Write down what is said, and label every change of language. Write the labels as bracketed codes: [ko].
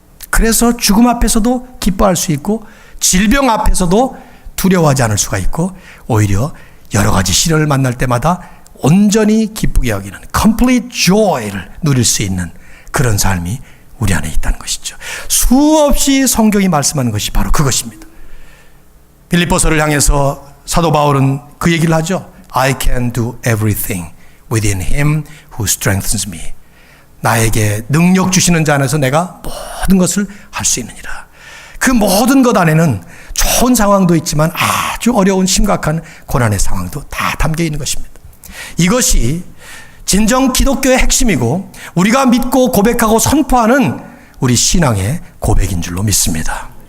[ko] 그래서 죽음 앞에서도 기뻐할 수 있고 질병 앞에서도 두려워하지 않을 수가 있고 오히려 여러 가지 시련을 만날 때마다 온전히 기쁘게 여기는 [en] complete joy [ko] 를 누릴 수 있는 그런 삶이 우리 안에 있다는 것이죠. 수없이 성경이 말씀하는 것이 바로 그것입니다. 빌립보서를 향해서 사도 바울은 그 얘기를 하죠. [en] I can do everything within him who strengthens me. [ko] 나에게 능력 주시는 자 안에서 내가 모든 것을 할 수 있느니라. 그 모든 것 안에는 좋은 상황도 있지만 아주 어려운 심각한 고난의 상황도 다 담겨 있는 것입니다. 이것이 진정 기독교의 핵심이고 우리가 믿고 고백하고 선포하는 우리 신앙의 고백인 줄로 믿습니다.